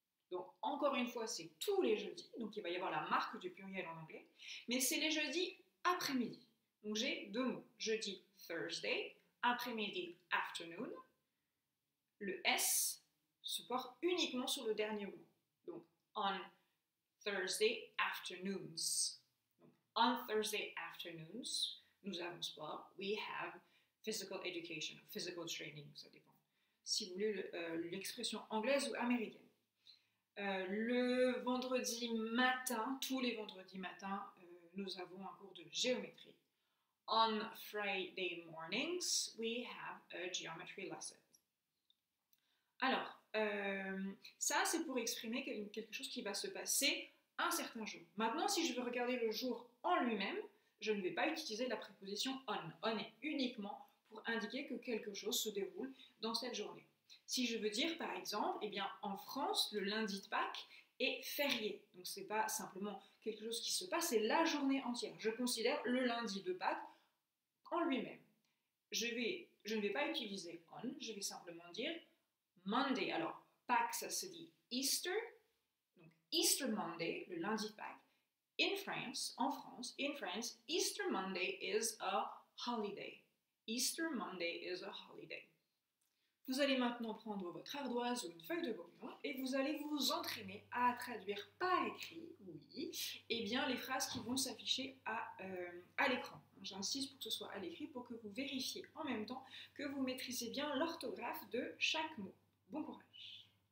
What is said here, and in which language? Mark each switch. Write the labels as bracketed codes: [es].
[fr] Donc, encore une fois, c'est tous les jeudis, donc il va y avoir la marque du pluriel en anglais, mais c'est les jeudis après-midi. Donc, j'ai deux mots. Jeudi, Thursday, après-midi, afternoon. Le S se porte uniquement sur le dernier mot. [en] Donc, on Thursday afternoons. [fr] Donc, [en] on Thursday afternoons, [fr] nous avons sport. [en] We have physical education, physical training, [fr] ça dépend. Si vous voulez l'expression anglaise ou américaine. Le vendredi matin, tous les vendredis matins, nous avons un cours de géométrie. [en] On Friday mornings, we have a geometry lesson. [fr] Alors, ça c'est pour exprimer quelque chose qui va se passer un certain jour. Maintenant, si je veux regarder le jour en lui-même, je ne vais pas utiliser la préposition on. On est uniquement pour indiquer que quelque chose se déroule dans cette journée. Si je veux dire, par exemple, en France, le lundi de Pâques est férié. Donc, ce n'est pas simplement quelque chose qui se passe, c'est la journée entière. Je considère le lundi de Pâques en lui-même. Je ne vais pas utiliser on, je vais simplement dire Monday. Alors, Pâques, ça se dit Easter. Donc, [en] Easter Monday, [fr] le lundi de Pâques. [en] In France, Easter Monday is a holiday. Easter Monday is a holiday. [fr] Vous allez maintenant prendre votre ardoise ou une feuille de brouillon et vous allez vous entraîner à traduire par écrit, les phrases qui vont s'afficher à l'écran. J'insiste pour que ce soit à l'écrit pour que vous vérifiez en même temps que vous maîtrisez bien l'orthographe de chaque mot. Bon courage!